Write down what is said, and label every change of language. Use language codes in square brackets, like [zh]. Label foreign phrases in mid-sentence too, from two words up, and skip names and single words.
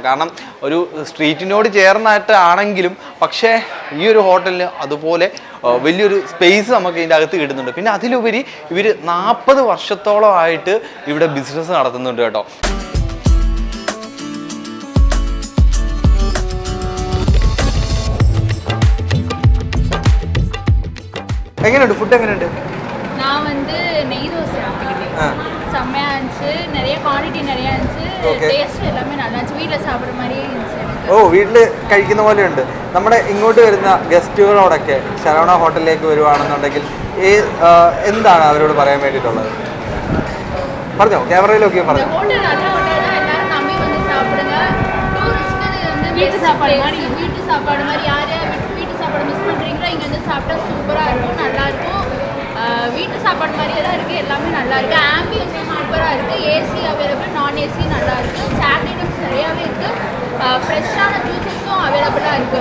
[ml] കാരണം ഒരു സ്ട്രീറ്റിനോട് ചേർന്നായിട്ട് ആണെങ്കിലും പക്ഷേ ഈ ഒരു ഹോട്ടലിന് അതുപോലെ വലിയൊരു സ്പേസ് നമുക്ക് ഇതിൻ്റെ അകത്ത് കിട്ടുന്നുണ്ട്. പിന്നെ അതിലുപരി ഇവർ 40 വർഷത്തോളമായിട്ട് ഇവിടെ ബിസിനസ് നടത്തുന്നുണ്ട് കേട്ടോ. എങ്ങനെയുണ്ട് ഫുഡ്? എങ്ങനെയുണ്ട്? [ta] நான் வந்து நெய் தோசை சாப்பிட்டுக்கிட்டேன். செம்மையாக இருந்துச்சு, நிறைய குவான்டிட்டி நிறையா இருந்துச்சு, டேஸ்ட் எல்லாமே நல்லா இருந்துச்சு, வீட்டில் சாப்பிட்ற மாதிரியே இருந்துச்சு எனக்கு. [ml] ഓ, വീട്ടിൽ കഴിക്കുന്ന പോലെയുണ്ട്. നമ്മുടെ ഇങ്ങോട്ട് വരുന്ന ഗസ്റ്റുകളോടൊക്കെ ശരവണ ഹോട്ടലിലേക്ക് വരുവാണെന്നുണ്ടെങ്കിൽ എന്താണ് അവരോട് പറയാൻ വേണ്ടിയിട്ടുള്ളത്? പറഞ്ഞോ, ക്യാമറയിലൊക്കെ പറഞ്ഞു. [ta] ஹோட்டல் நல்ல ஹோட்டல் தான், எல்லாரும் நம்பி வந்து சாப்பிடுங்க. டூரிஸ்ட்க்கு இது வந்து வீட்டு சாப்பாடு மாதிரி யார் யார் வீட்டு சாப்பாடு மிஸ் பண்ணுறீங்களோ இங்கே வந்து சாப்பிட்டா சூப்பராக இருக்கும், நல்லாயிருக்கும். வீட்டு சாப்பாடு மாதிரியே தான் இருக்குது, எல்லாமே நல்லா இருக்குது. ஆம்பியன்ஸும் சூப்பராக இருக்குது, [en] AC available, [ta] நான் AC நல்லா இருக்குது, சாட் ஐட்டம்ஸ் நிறையாவே இருக்குது, ஃப்ரெஷ்ஷான ஜூஸஸும் அவைலபிளாக இருக்குது.